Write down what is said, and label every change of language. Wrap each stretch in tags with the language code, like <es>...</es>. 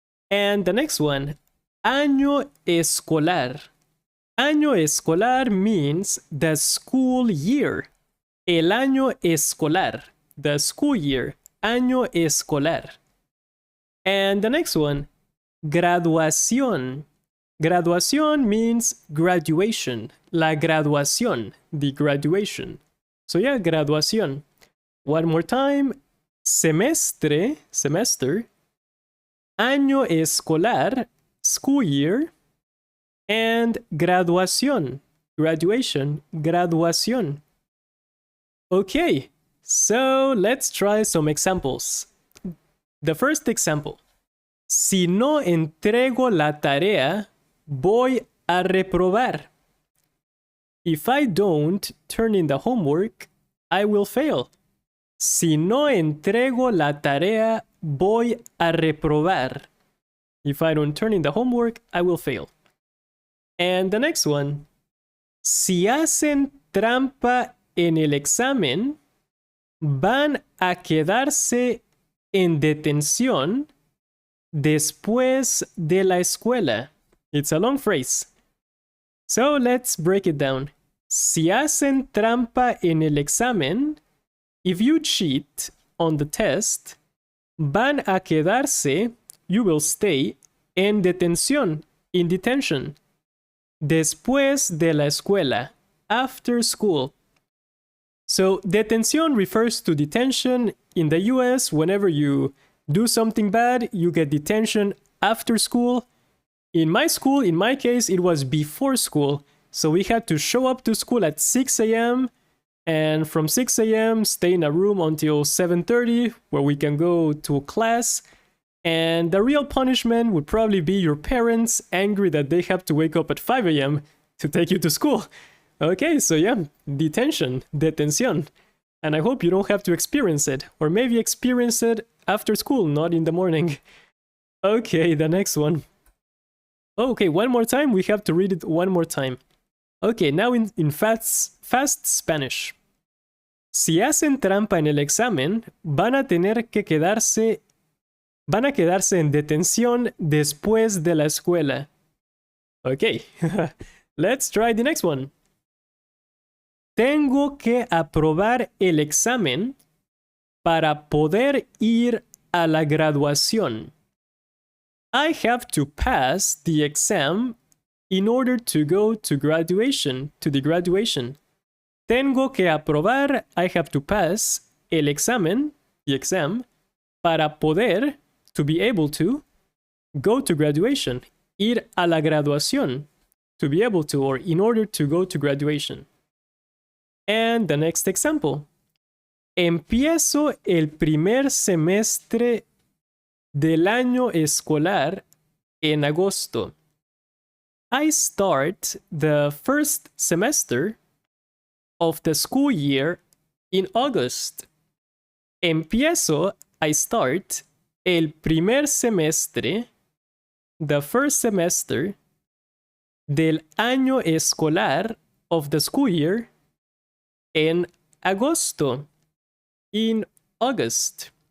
<en>And the next one, año escolar. Año escolar means the school year.</en> <es>El año escolar.</es> <en>The school year.</en> <es>Año escolar.</es> <en>And the next one, graduación. Graduación means graduation.</en> <es>La graduación,</es> <en>the graduation. So yeah, graduación. One more time, semestre, semester.</en> <es>Año escolar,</es> <en>school year. And graduación, graduation, graduación. Okay, so let's try some examples. The first example.</en> <es>Si no entrego la tarea, voy a reprobar.</es> <en>If I don't turn in the homework, I will fail.</en> <es>Si no entrego la tarea, voy a reprobar.</es> <en>If I don't turn in the homework, I will fail. And the next one.</en> <es>Si hacen trampa en el examen, van a quedarse en detención después de la escuela.</es> <en>It's a long phrase. So let's break it down.</en> <es>Si hacen trampa en el examen,</es> <en>if you cheat on the test,</en> <es>van a quedarse,</es> <en>you will stay,</en> <es>en detención,</es> <en>in detention.</en> <es>Después de la escuela,</es> <en>after school. So detención refers to detention. In the US, whenever you do something bad, you get detention after school. In my school, in my case, it was before school. So we had to show up to school at 6 a.m. and from 6 a.m. stay in a room until 7:30 where we can go to class. And the real punishment would probably be your parents angry that they have to wake up at 5 a.m. to take you to school. Okay, so yeah, detention, detención. And I hope you don't have to experience it, or maybe experience it after school, not in the morning. Okay, the next one. Okay, one more time, we have to read it one more time. Okay, now in fast Spanish.</en> <es>Si hacen trampa en el examen, van a quedarse en detención después de la escuela.</es> <en>Okay, let's try the next one.</en> <es>Tengo que aprobar el examen para poder ir a la graduación.</es> <en>I have to pass the exam in order to go to graduation, to the graduation.</en> <es>Tengo que aprobar,</es> <en>I have to pass,</en> <es>el examen,</es> <en>the exam,</en> <es>para poder,</es> <en>to be able to, go to graduation.</en> <es>Ir a la graduación,</es> <en>to be able to, or in order to go to graduation. And the next example.</en> <es>Empiezo el primer semestre del año escolar en agosto.</es> <en>I start the first semester of the school year in August.</en> <es>Empiezo,</es> <en>I start,</en> <es>el primer semestre,</es> <en>the first semester,</en> <es>del año escolar</es> <en>of the school year</en> <es>en agosto,</es> <en>in August.</en>